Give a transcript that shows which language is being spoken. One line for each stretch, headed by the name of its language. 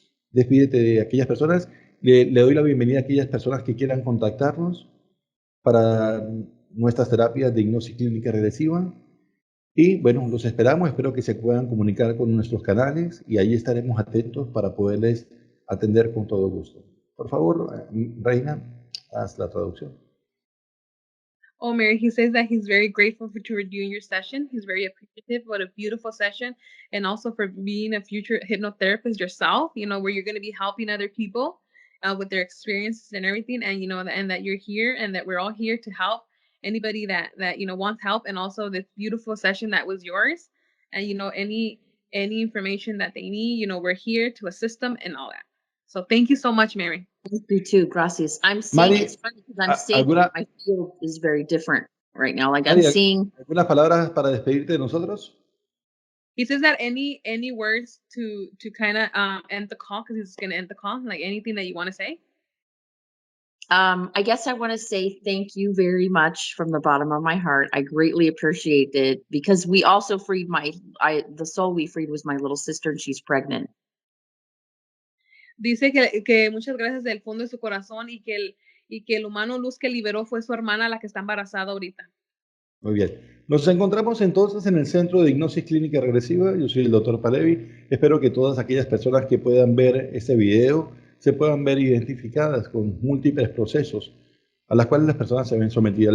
Spanish: Despídete de aquellas personas. Le doy la bienvenida a aquellas personas que quieran contactarnos para nuestras terapias de hipnosis clínica regresiva. Y bueno, los esperamos. Espero que se puedan comunicar con nuestros canales y ahí estaremos atentos para poderles atender con todo gusto. Por favor, Reina, haz la traducción.
English: Oh, Mary, he says that he's very grateful for doing your session. He's very appreciative. What a beautiful session. And also for being a future hypnotherapist yourself, you know, where you're going to be helping other people with their experiences and everything. And, you know, and that you're here and that we're all here to help anybody that, you know, wants help. And also this beautiful session that was yours. And, you know, any information that they need, you know, we're here to assist them and all that. So thank you so much, Mary. Thank you too,
Spanish: gracias.
English: I'm seeing, Mari, it's funny because I'm seeing my field is very different right now. Like I'm seeing.
Spanish: ¿Algunas palabras para despedirte de nosotros?
English: He says that any words to kind of end the call, because he's going to end the call, like anything that you want to say. I guess I want to say thank you very much from the bottom of my heart. I greatly appreciate it because we also freed the soul we freed was my little sister and she's pregnant.
Spanish: Dice que muchas gracias del fondo de su corazón y que el humano luz que liberó fue su hermana, la que está embarazada ahorita. Muy bien. Nos encontramos entonces en el Centro de Hipnosis Clínica Regresiva. Yo soy el Dr. Palevi. Espero que todas aquellas personas que puedan ver este video se puedan ver identificadas con múltiples procesos a las cuales las personas se ven sometidas.